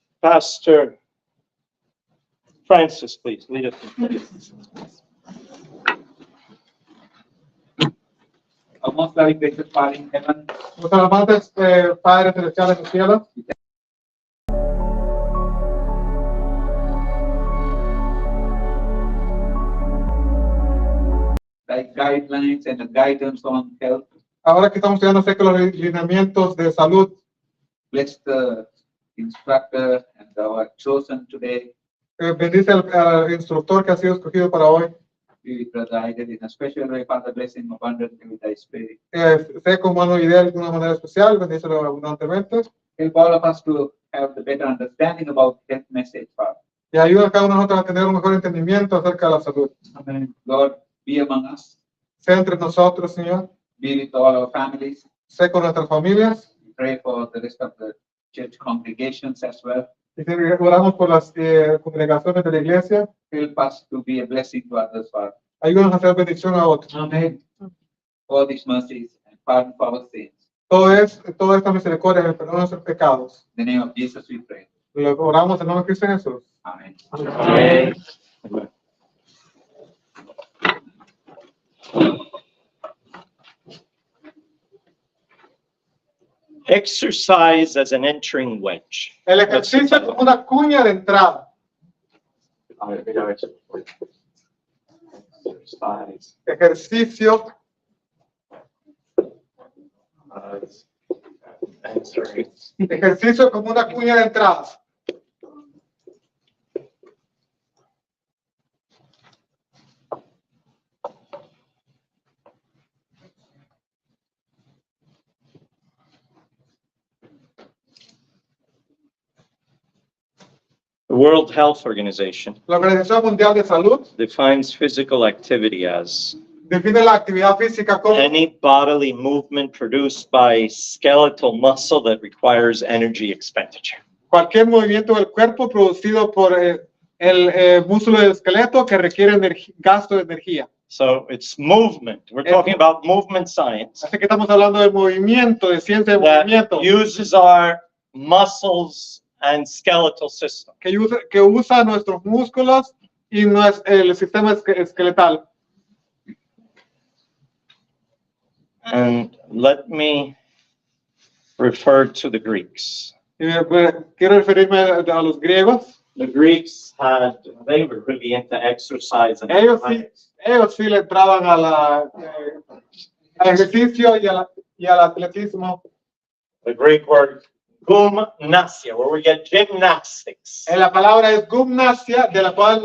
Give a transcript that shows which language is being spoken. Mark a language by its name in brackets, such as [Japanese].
[English] Pastor Francis, please, lead us. Our most very gracious Father in heaven, [Spanish] Nuestros amantes Padres Celestiales en el cielo, [English] like guidelines and the guidance on health, [Spanish] ahora que estamos estudiando acerca de los lineamientos de salud, [English] bless the instructor and our chosen today. [Spanish] bendice al instructor que ha sido escogido para hoy. [English] We provided in a special way, Father, blessing abundantly with thy spirit. [Spanish] Sé con mano ideal de una manera especial, bendícelo abundantemente. [English] Help all of us to have the better understanding about health message, Father. [Spanish] Y ayuda a cada uno de nosotros a tener un mejor entendimiento acerca de la salud. [English] Amen. Lord, be among us. [Spanish] Sé entre nosotros, Señor. [English] Be with all our families. [Spanish] Sé con nuestras familias. [English] We pray for the rest of the church congregations as well. [Spanish] Y oramos por las congregaciones de la iglesia. [English] Help us to be a blessing to others, Father. Ayúdanos a hacer bendición a otros. Amen. All these mercies and pardon for our sins. [Spanish] Toda esta misericordia y el perdón de nuestros pecados. [English] In the name of Jesus we pray. [Spanish] Lo oramos en nombre de Cristo Jesús. [English] Amen. [Spanish] Amen. [English] Exercise as an entering wedge. [Spanish] El ejercicio es como una cuña de entrada. Ejercicio ejercicio como una cuña de entrada. [English] The World Health Organization [Spanish] La Organización Mundial de Salud [English] defines physical activity as [Spanish] define la actividad física como [English] any bodily movement produced by skeletal muscle that requires energy expenditure. [Spanish] cualquier movimiento del cuerpo producido por el músculo del esqueleto que requiere gasto de energía. [English] So it's movement. We're talking about movement science [Spanish] Así que estamos hablando de movimiento, de ciencia de [English] that [Spanish] movimiento, [English] uses our muscles and skeletal system. [Spanish] que usa nuestros músculos y el sistema esqueletal. [English] And let me refer to the Greeks. [Spanish] Quiero referirme a los griegos. [English] The Greeks they were really into exercise and [Spanish] Ellos sí le entraban al ejercicio y al atletismo. [English] The Greek word gymnasia, where we get gymnastics. [Spanish] La palabra es gimnasia, de la cual